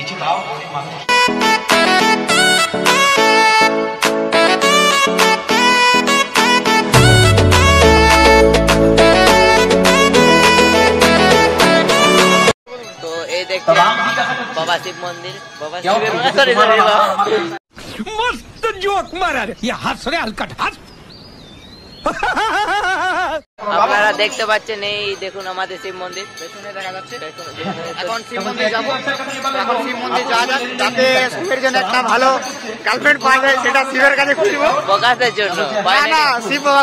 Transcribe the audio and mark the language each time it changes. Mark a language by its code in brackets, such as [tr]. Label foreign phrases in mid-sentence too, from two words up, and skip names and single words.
[bn] তো এই দেখছেন বাবা শিব মন্দির, বাবা শিবের [hi] मस्त जोक मारा रे, ये हंस रे हलकट हंस। [bn] আপনারা দেখতে পাচ্ছেন, এই দেখুন আমাদের শিব মন্দির পেছনে দেখা যাচ্ছে। এখন শিব মন্দির যাবো। এখন শিব মন্দির যাওয়া যাক, যাতে শিবের জন্য একটা ভালো গার্লফ্রেন্ড পাওয়া যায়, সেটা শিবের কাছে খুঁজবো প্রকাশের জন্য। শিব বাবা